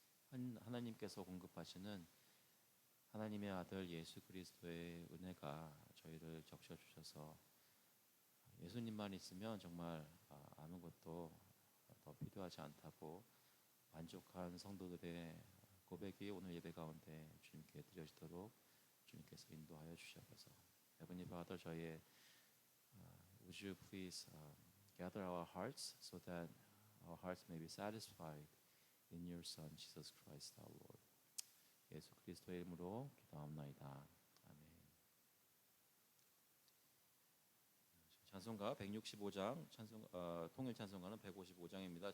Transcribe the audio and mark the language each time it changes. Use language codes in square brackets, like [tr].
[ko] 하나님께서 공급하시는 하나님의 아들 예수 그리스도의 은혜가 저희를 적셔주셔서 예수님만 있으면 정말 아무것도 더 필요하지 않다고 만족한 성도들의 고백이 오늘 예배 가운데 주님께 드려지도록 주님께서 인도하여 주시옵소서. [en] Heavenly Father, [ko] 저희의 [en] would you please gather our hearts so that our hearts may be satisfied in your Son Jesus Christ our Lord. [ko] 예수 그리스도의 이름으로 기도합나이다. 아멘. 찬송가 165장, 통일 찬송가는 155장입니다.